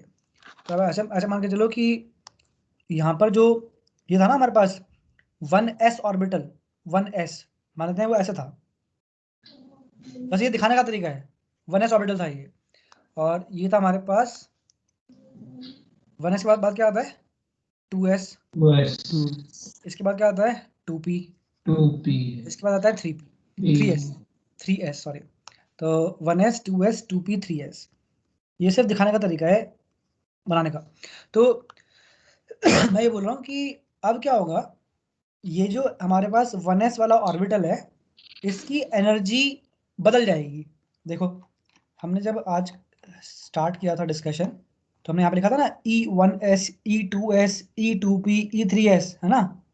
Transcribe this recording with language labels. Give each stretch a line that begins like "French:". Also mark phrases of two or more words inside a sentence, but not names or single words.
Hindi: तो अब ऐसे मान के चलो कि यहाँ पर जो ये था ना हमारे पास 1s ऑर्बिटल, 1s मानते हैं वो ऐसा था, बस ये दिखाने का तरीका है। 1s ऑर्बिटल था ये, और ये था हमारे पास 1s के बाद क्या आता है 2s, इसके बाद क्या आता है 2p, इसके बाद आता है 3s सॉरी। तो 1s 2s 2p 3s, ये सिर्फ दिखाने का तरीका है बनाने का। तो मैं ये बोल रहा हूँ कि अब क्या होगा, ये जो हमारे पास 1s वाला ऑर्बिटल है इसकी एनर्जी बदल जाएगी। देखो हमने जब आज स्टार्ट किया था डिस्कशन, तो हमने यहाँ पे लिखा था ना E1s E2s E2p E3s, है ना?